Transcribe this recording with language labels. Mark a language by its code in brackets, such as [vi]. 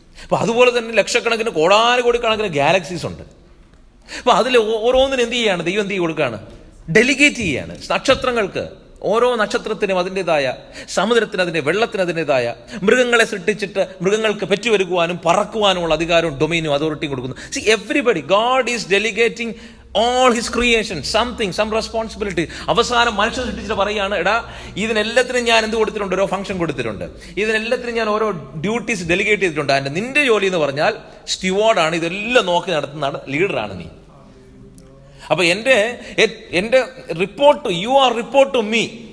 [ml] അപ്പൊ അതുപോലെ തന്നെ ലക്ഷക്കണക്കിന് കോടാനുകോടിക്കണക്കിന് ഗാലക്സീസ് ഉണ്ട്. അപ്പൊ അതിൽ ഓരോന്നിനും എന്ത് ചെയ്യാണ് ദൈവം? എന്ത് കൊടുക്കുകയാണ്? ഡെലിഗേറ്റ് ചെയ്യാണ്. നക്ഷത്രങ്ങൾക്ക്, ഓരോ നക്ഷത്രത്തിനും അതിൻ്റെതായ, സമുദ്രത്തിന് അതിൻ്റെ, വെള്ളത്തിന് അതിൻ്റെതായ, മൃഗങ്ങളെ സൃഷ്ടിച്ചിട്ട് മൃഗങ്ങൾക്ക് പെറ്റുവരുവാനും പറക്കുവാനുമുള്ള അധികാരവും ഡൊമൈനും അതോറിറ്റിയും കൊടുക്കുന്നു. [en] See, everybody, God is delegating all his creation something, some responsibility. [ml] അവസാനം മനുഷ്യൻ സൃഷ്ടിച്ചിട്ട് പറയുകയാണ്, എടാ ഇതിനെല്ലാത്തിനും ഞാൻ എന്ത് കൊടുത്തിട്ടുണ്ട്? ഓരോ ഫംഗ്ഷൻ കൊടുത്തിട്ടുണ്ട്. ഇതിനെല്ലാത്തിനും ഞാൻ ഓരോ ഡ്യൂട്ടീസ് ഡെലിഗേറ്റ് ചെയ്തിട്ടുണ്ട്. അതിന്റെ നിന്റെ ജോലി എന്ന് പറഞ്ഞാൽ സ്റ്റുവാർഡാണ്, ഇതെല്ലാം നോക്കി നടത്തുന്ന ലീഡറാണ് നീ. അപ്പൊ എന്റെ report, [en] You are report to me.